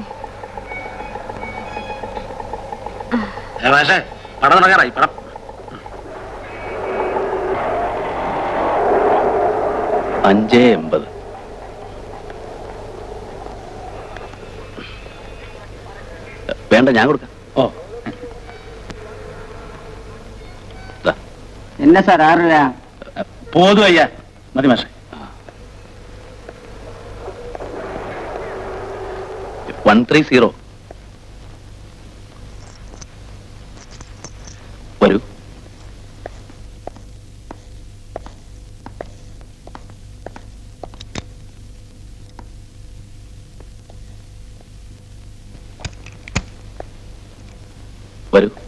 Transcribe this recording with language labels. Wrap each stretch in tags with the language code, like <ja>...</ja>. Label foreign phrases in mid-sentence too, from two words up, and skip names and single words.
<ml>പക്ഷേ പടം നടക്കാറായി. പടം 5:80. വേണ്ട, ഞാൻ കൊടുക്കാം. ഓ,</ml> <ta>என்ன சார் 6 ரூபா? போதும் ஐயா,</ta> <ml>മതി മാഷേ. 130. വരൂ. വരൂ.</ml>